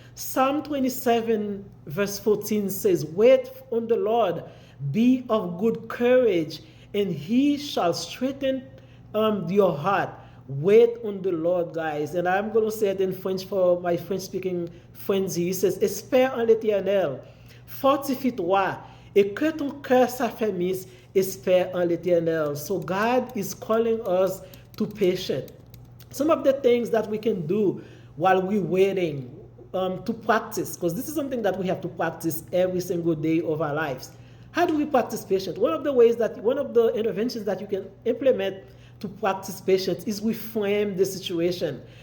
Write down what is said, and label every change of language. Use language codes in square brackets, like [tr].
[en] Psalm 27 verse 14 says, wait on the Lord, be of good courage, and He shall strengthen your heart. Wait on the Lord, guys. And I'm going to say it in French for my French-speaking friends. He says, [fr] espère en l'Éternel, fortifie-toi, et que ton cœur s'affermisse, espère en l'Éternel. [en] So God is calling us to patience. Some of the things that we can do while we're waiting, to practice, because this is something that we have to practice every single day of our lives. How do we practice patience? One of the interventions that you can implement to practice patience is reframe the situation.